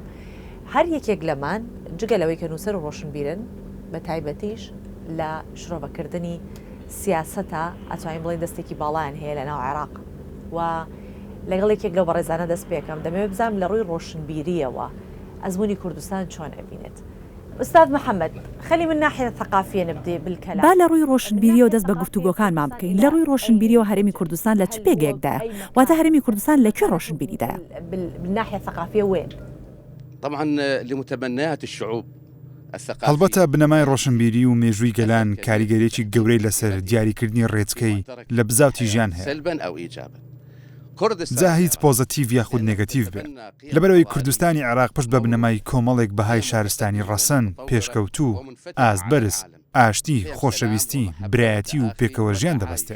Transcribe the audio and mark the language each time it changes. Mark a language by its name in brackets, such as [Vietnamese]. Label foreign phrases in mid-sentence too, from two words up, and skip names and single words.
[Central Kurdish] هەر یەکێک لەمان جگەلەوەی کە نووسەر و ڕۆشنبیرن بە تایبەتیش لە شرۆڤەکردنی سیاسەتە ئەتوانین بڵێن دەستێکی باڵیان هەیە لە ناو عێراق و لەگەڵ یەکێک لەو بەڕێزانە دەست پێکەم دەمەوێت بزانم لە ڕووی ڕۆشنبیریەوە ئەزمموی کوردستان چۆن ئەبینێت. [Arabic] ئوستاذ محەممەد خەلی من ناحیە ثەقافیە نبدێ بالکەلام. [Central Kurdish] با لە ڕووی ڕۆشنبیریەوە دەست بە گفتوگۆکانمان بکەین. لە ڕووی ڕۆشنبیریەوە هەرێمی کوردستان لە چ پێگەیەکدایە واتە هەرێمی کوردستان لەکوێ ڕۆشنبیریدایە؟ [Arabic] بالناحیە ثەقافیە وين؟ طبعا لمتبنيات الشعوب [Central Kurdish] هەڵبەتە بنەمای ڕۆشنبیری و مێژووی گەلان کاریگەرێکی گەورەی لەسەر دیاریکردنی ڕێچکەی لە بزاوتی ژیان هەیە. جا هیچ پۆزتیڤ یاخود نێگەتیڤ بێ. لەبەرەوەی کوردستانی عێراق پشت بە بنەمای کۆمەڵێک بەهای شارستانی ڕەسەن، پێشکەوتوو، ئاستبەرز، ئاشتی، خۆشەویستی، برایەتی و پێکەوە ژیان دەبەستێ.